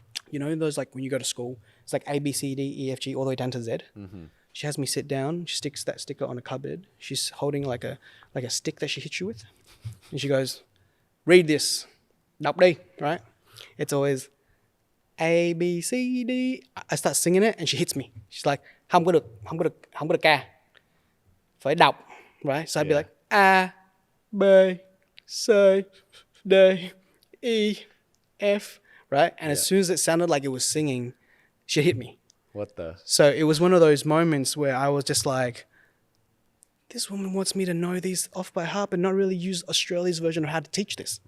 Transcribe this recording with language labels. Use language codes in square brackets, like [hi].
[en] You know, those like when you go to school, it's like A, B, C, D, E, F, G, all the way down to Z. She has me sit down. She sticks that sticker on a cupboard. She's holding like a stick that she hits you with. And she goes, read this. [vi] Đọc đi, [en] right? It's always A, B, C, D. I start singing it and she hits me. She's like, [vi] không có được ca. Phải đọc, [en] right? So I'd be like, A, B, C, D, E, F, right? And as soon as it sounded like it was singing, she hit me. What the? So it was one of those moments where I was just like, this woman wants me to know these off by heart, but not really use Australia's version of how to teach this.